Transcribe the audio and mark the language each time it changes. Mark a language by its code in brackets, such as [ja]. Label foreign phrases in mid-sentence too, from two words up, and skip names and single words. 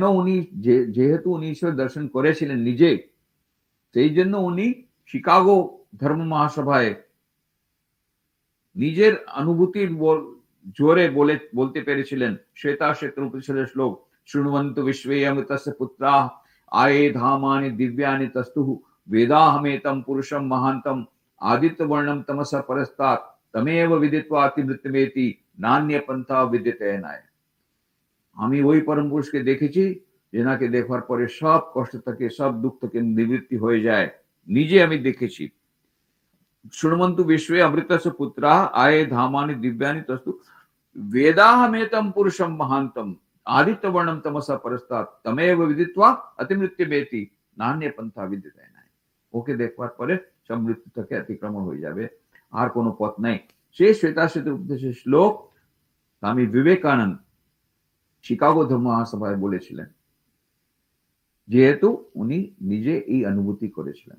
[bn] উনি যেহেতু উনি ঈশ্বর দর্শন করেছিলেন নিজে, সেই জন্য উনি শিকাগো ধর্ম মহাসভায় নিজের অনুভূতির জোরে বলতে পেরেছিলেন। শ্বেতা শ্বেত উপনিষদের শ্লোক, [sa] শৃণুবন্ত বিশ্বে অমৃতস্য পুত্রা আয়ে ধামানি দিব্যানি তস্তুঃ वेदाहमेतं पुरुषं महान्तं आदित्य वर्णम तमसा परस्तात् तमेव विदित्वा अतिमृत्यमेति नान्य पंथा विद्यते नाय। [bn] আমি ওই পরম পুরুষকে দেখেছি, যেনাকে দেখার পরে সব কষ্ট থেকে, সব দুঃখ থেকে নিবৃত্তি হয়ে যায়। নিজে আমি দেখেছি। [sa] শৃণুবন্তু বিশ্বে অমৃতস্য পুত্রা আয়ে ধামানি দিব্যানি তস্তু वेदाहमेतं पुरुषं महान्तं आदित्य वर्णम तमसा परस्तात् तमेव विदित्वा अतिमृत्यमेति नान्य पंथा विद्यते नाय। [bn] ওকে দেখবার পরে সব মৃত্যু থেকে অতিক্রমণ হয়ে যাবে, আর কোনো পথ নাই। সেই শ্বেতাশ্বেত উপদেশের শ্লোক স্বামী বিবেকানন্দ শিকাগো ধর্ম মহাসভায় বলেছিলেন, যেহেতু উনি নিজে এই অনুভূতি করেছিলেন।